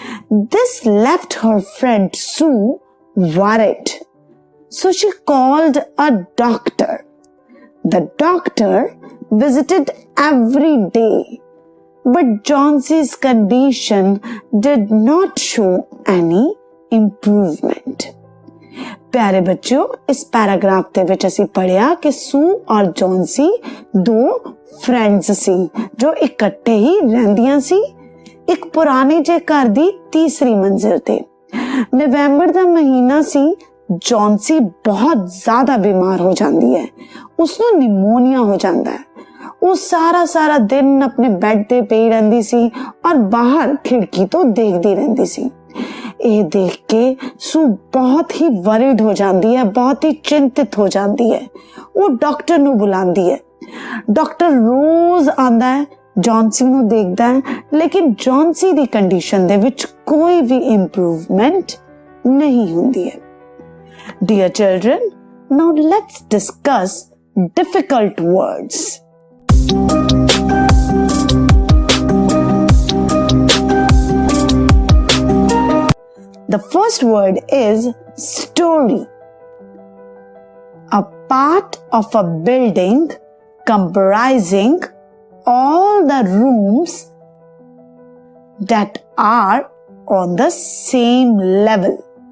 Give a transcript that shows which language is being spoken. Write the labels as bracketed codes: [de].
[en] This left her friend Sue worried. So she called a doctor. The doctor visited every day, but Johnsy's condition did not show any improvement. [hi] प्यारे बच्चों, इस paragraph [pa] ਦੇ ਵਿੱਚ ਅਸੀਂ ਪੜਿਆ ਕਿ ਸੂ ਔਰ ਜੌਨਸੀ ਦੋ ਫਰੈਂਡਸ ਸੀ ਜੋ ਇਕੱਠੇ ਹੀ ਰਹਿੰਦੀਆਂ ਸੀ ਇੱਕ ਪੁਰਾਣੇ ਜਿਹੇ ਘਰ ਦੀ ਤੀਸਰੀ ਮੰਜ਼ਿਲ ਤੇ। ਨਵੰਬਰ ਦਾ ਮਹੀਨਾ ਸੀ। ਜੌਨਸੀ ਬਹੁਤ ਜ਼ਿਆਦਾ ਬਿਮਾਰ ਹੋ ਜਾਂਦੀ ਹੈ, ਉਸਨੂੰ ਨਿਮੋਨੀਆ ਹੋ ਜਾਂਦਾ ਹੈ। ਉਹ ਸਾਰਾ ਦਿਨ ਆਪਣੇ ਬੈੱਡ ਤੇ ਪਈ ਰਹਿੰਦੀ ਸੀ ਔਰ ਬਾਹਰ ਖਿੜਕੀ ਤੋਂ ਦੇਖਦੀ ਰਹਿੰਦੀ ਸੀ। ਇਹ ਦੇਖ ਕੇ ਸੂ ਬਹੁਤ ਹੀ ਵਰਿਡ ਹੋ ਜਾਂਦੀ ਹੈ, ਬਹੁਤ ਹੀ ਚਿੰਤਿਤ ਹੋ ਜਾਂਦੀ ਹੈ। ਉਹ ਡਾਕਟਰ ਨੂੰ ਬੁਲਾਉਂਦੀ ਹੈ। ਡਾਕਟਰ ਰੋਜ਼ ਆਉਂਦਾ ਹੈ, ਜੌਨਸੀ ਨੂੰ ਦੇਖਦਾ ਹੈ, ਲੇਕਿਨ ਜੌਨਸੀ ਦੀ ਕੰਡੀਸ਼ਨ ਦੇ ਵਿੱਚ ਕੋਈ ਵੀ ਇੰਪਰੂਵਮੈਂਟ ਨਹੀਂ ਹੁੰਦੀ ਹੈ। [en] Dear children, now let's discuss difficult words. The first word is story. A part of a building comprising all the rooms that are on the same level.